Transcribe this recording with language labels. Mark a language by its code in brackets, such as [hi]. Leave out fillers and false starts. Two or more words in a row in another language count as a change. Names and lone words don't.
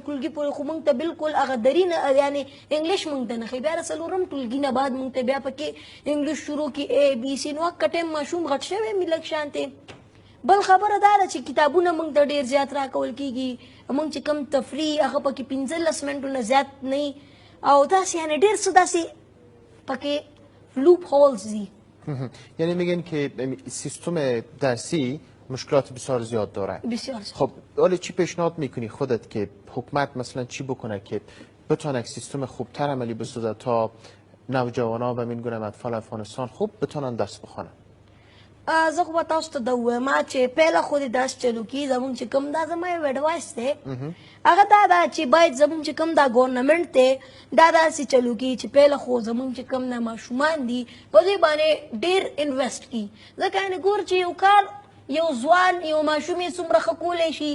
[ps] ټولګي پورې خو مونږ ته بالکل هغه دري نه یعنې انګلیش مونږ ته نه ښایي بیا د څلورم ټولګي نه بعد مونږ ته بیا پکې انګلیش شروع کړي اے بي سی نو هغه ټایم ماشوم غټ شوی مې لږ شانتې بل خبره دا ده چې کتابونه مونږ ته ډېر زیات راکول کېږي مونږ چې کوم تفریح هغه پکې 15 منټونه زیات نه او داسې یعنې ډېر څه داسې پکې لوپ هولز دي. [fa] یعنی میگن که سیستم درسی مشکلات بسیار زیاد داره. بسیار زیاد. خب حالا چی پیشنهاد میکنی خودت که حکومت مثلا چی بکنه که بتونه سیستم خوبتر عملی بسازه تا نوجوانا و من گونه اطفال افغانستان خوب بتونن درس بخونن؟ [ps] زه خو به تاسو ته دا ووایم چې پیله خو دې داسې چلو کړي زموږ چې کوم دا زما یو اډوایس دی هغه دا ده چې باید زموږ چې کوم دا ګورنمنټ دی دا داسې چلو کړي چې پیله خو زموږ چې کوم دا ماشومان دي په دې باندې ډېر انویسټ کړي ځکه یعنې ګور چې یو کار یو ځوان یو ماشوم یې څومره ښه کولی شي